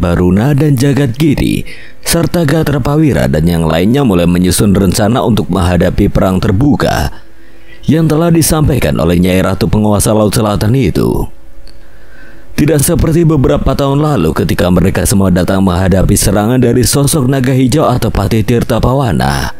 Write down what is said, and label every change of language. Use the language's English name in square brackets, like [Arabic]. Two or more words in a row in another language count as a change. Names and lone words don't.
[Indonesian] Baruna, dan Jagat Giri, serta Gatra Pawira dan yang lainnya mulai menyusun rencana untuk menghadapi perang terbuka yang telah disampaikan oleh Nyai Ratu penguasa Laut Selatan itu. Tidak seperti beberapa tahun lalu ketika mereka semua datang menghadapi serangan dari sosok naga hijau atau Patih Tirta Pawana.